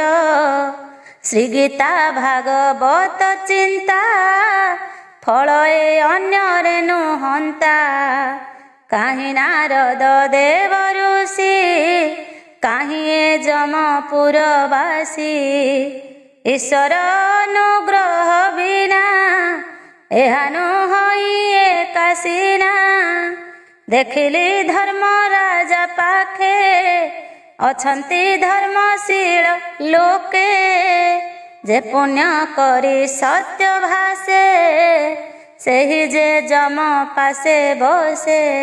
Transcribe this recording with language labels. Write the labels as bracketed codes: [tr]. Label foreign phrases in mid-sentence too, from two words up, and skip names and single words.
[or] ଶ୍ରୀଗୀତା ଭାଗବତ ଚିନ୍ତା, ଫଳ ଏ ଅନ୍ୟରେ ନୁହନ୍ତା। କାହିଁ ନାରଦ ଦେବ ଋଷି, କାହିଁ ଏ ଯମପୁରବାସୀ। ଈଶ୍ୱର ଅନୁଗ୍ରହ ବିନା ଏହା ନୁହଁ ଏକାସିନା। ଦେଖିଲି ଧର୍ମ ରାଜା ପାଖେ ଅଛନ୍ତି ଧର୍ମଶୀଳ ଲୋକେ, ଯେ ପୁଣ୍ୟ କରି ସତ୍ୟ ଭାଷେ ସେହି ଯେ ଯମ ପାଶେ ବସେ।